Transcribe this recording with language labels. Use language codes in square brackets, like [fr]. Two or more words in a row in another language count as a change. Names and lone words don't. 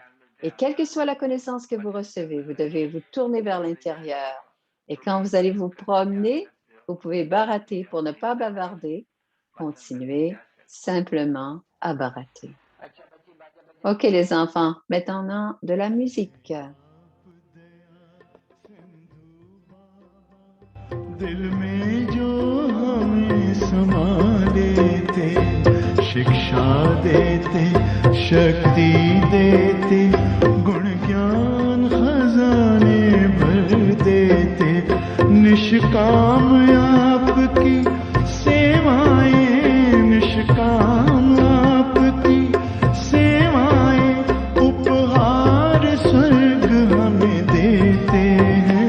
[fr] Et quelle que soit la connaissance que vous recevez, vous devez vous tourner vers l'intérieur. Et quand vous allez vous promener, vous pouvez barater pour ne pas bavarder. Continuez simplement à barater. OK, les enfants, maintenant de la musique. [hi] दिल में जो हमें समा लेते, शिक्षा देते, शक्ति देते, गुण ज्ञान खजाने भर देते, निष्काम आपकी सेवाएं, निष्काम आपकी सेवाएं, उपहार स्वर्ग हमें देते हैं।